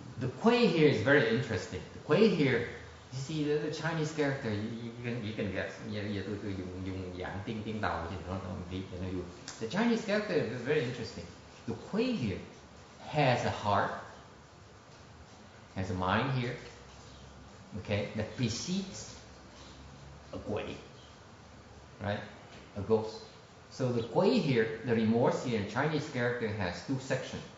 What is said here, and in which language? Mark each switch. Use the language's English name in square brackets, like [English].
[English] The Kuei here is very interesting. The Kuei here, you see the Chinese character. You can guess. [Vietnamese] Giờ tôi dùng dạng tiếng Tàu thì nó viết cho nó vui. [English] The Chinese character is very interesting. The Kuei here has a heart, has a mind here, okay, that precedes a Kuei, right? A ghost. So the Kuei here, the remorse here in Chinese character has 2 sections.